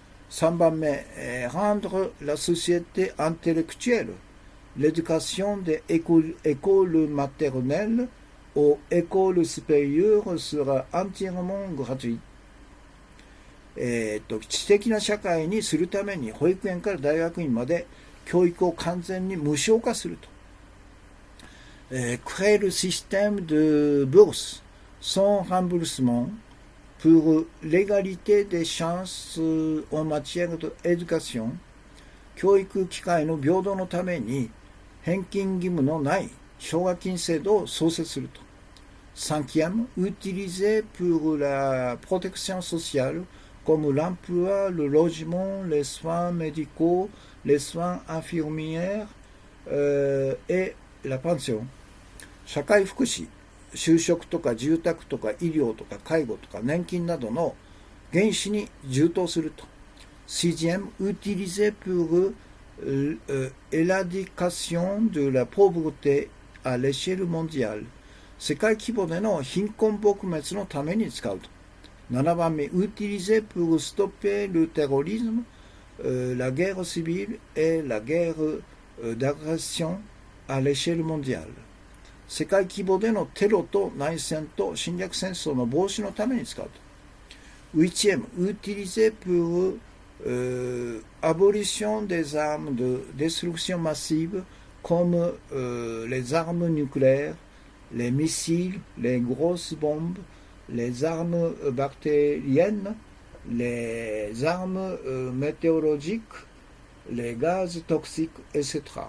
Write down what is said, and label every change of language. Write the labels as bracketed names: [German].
[Japanese] 3番目、 [French] rendre la société intellectuelle, l'éducation des écoles maternelles aux écoles supérieures sera entièrement gratuite。 [Japanese] 知的な社会にするために保育園から大学院まで教育を完全に無償化すると。 [French] créer le système de bourse sans remboursement pour l'égalité des chances en matière d'éducation。 [Japanese] 教育機会の平等のために返金義務のない奨学金制度を創設すると。 [French] Cinquième, utilisé pour la protection sociale, comme l'emploi, le logement, les soins médicaux, les soins infirmières et la pension。 [Japanese] 社会福祉、就職とか住宅とか医療とか介護とか年金などの原資に充当すると。 [French] Sixième, utilisé pour l'éradication de la pauvreté à l'échelle mondiale。 [Japanese] 世界規模での貧困撲滅のために使うと。 7番目、 [French] utilisé pour stopper le terrorisme, la guerre civile et la guerre d'agression à l'échelle mondiale。 [Japanese] 世界規模でのテロと内戦と侵略戦争の防止のために使うと。 [French] 8e, utilisé pour abolition des armes de destruction massive comme les armes nucléaires, les missiles, les grosses bombes, les armes bactériennes, les armes météorologiques, les gaz toxiques, etc.